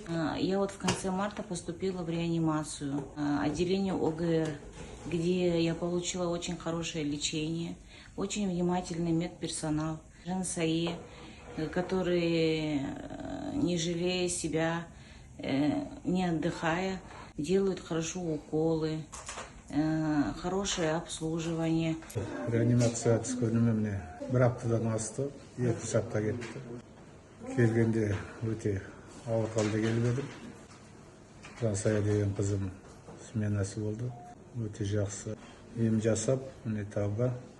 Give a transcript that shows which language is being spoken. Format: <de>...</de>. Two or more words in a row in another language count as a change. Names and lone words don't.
<ru>Я вот в конце марта поступила в реанимацию, отделение ОГР, где я получила очень хорошее лечение, очень внимательный медперсонал, Жансае, которые, не жалея себя, не отдыхая, делают хорошо уколы, хорошее обслуживание.</ru> <kk>Реанимация түскеніме міне бір аптадан асты, 2 апта кетті. Келгенде өте ауыр халде келіп едім. Жансая деген қызым сменасы болды. Өте жақсы ем жасап, міне тауға.</kk>